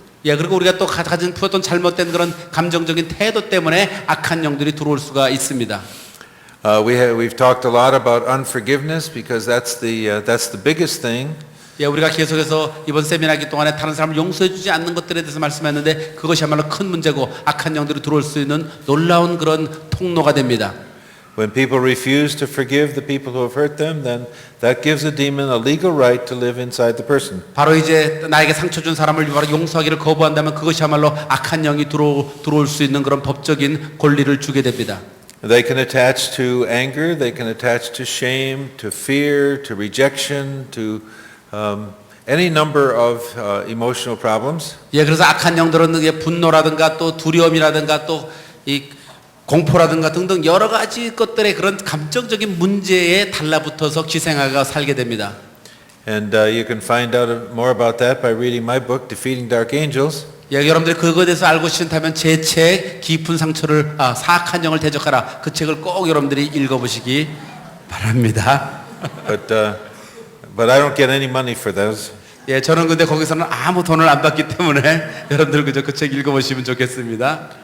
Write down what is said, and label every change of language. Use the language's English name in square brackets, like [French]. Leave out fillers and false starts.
[Korean] 예, 그리고 우리가 또 가진 어떤 잘못된 그런 감정적인 태도 때문에 악한 영들이 들어올 수가 있습니다. [English] We've talked a lot about unforgiveness because that's the biggest thing. [Korean] 예, 우리가 계속해서 이번 세미나기 동안에 다른 사람을 용서해주지 않는 것들에 대해서 말씀했는데 그것이야말로 큰 문제고 악한 영들이 들어올 수 있는 놀라운 그런 통로가 됩니다. [English] When people refuse to forgive the people who have hurt them, then that gives a demon a legal right to live inside the person. [Korean] 바로 이제 나에게 상처 준 사람을 바로 용서하기를 거부한다면 그것이야말로 악한 영이 들어올 수 있는 그런 법적인 권리를 주게 됩니다. [English] They can attach to anger, they can attach to shame, to fear, to rejection, to any number of emotional problems. [Korean] 예, 그래서 악한 영들은 이게 분노라든가 또 두려움이라든가 또 이 공포라든가 등등 여러 가지 것들의 그런 감정적인 문제에 달라붙어서 기생하가 살게 됩니다. [English] And you can find out more about that by reading my book, Defeating Dark Angels. [Korean] 예, 여러분들이 그거에 대해서 알고 싶다면 제 책 깊은 상처를 사악한 영을 대적하라 그 책을 꼭 여러분들이 읽어보시기 바랍니다. [English] But I don't get any money for those. [Korean] 예, 저는 근데 거기서는 아무 돈을 안 받기 때문에 여러분들 그저 그 책 읽어보시면 좋겠습니다.